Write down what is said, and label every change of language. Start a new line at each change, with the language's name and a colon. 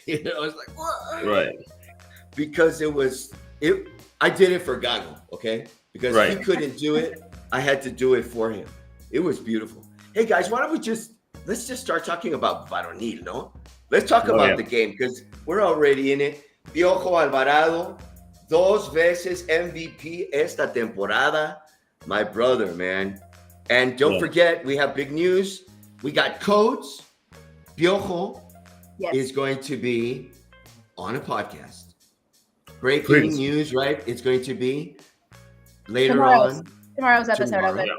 English: You know, I was like, what? Right. Because I did it for Gago, okay? Because he couldn't do it, I had to do it for him. It was beautiful. Hey guys, why don't let's just start talking about Varonil, no? Let's talk about the game, because we're already in it.
Spanish: Piojo Alvarado, 2 veces MVP esta temporada.
English: My brother, man. And don't forget, we have big news. We got codes. Piojo is going to be on a podcast. Breaking news, right? It's going to be later on. Tomorrow's episode.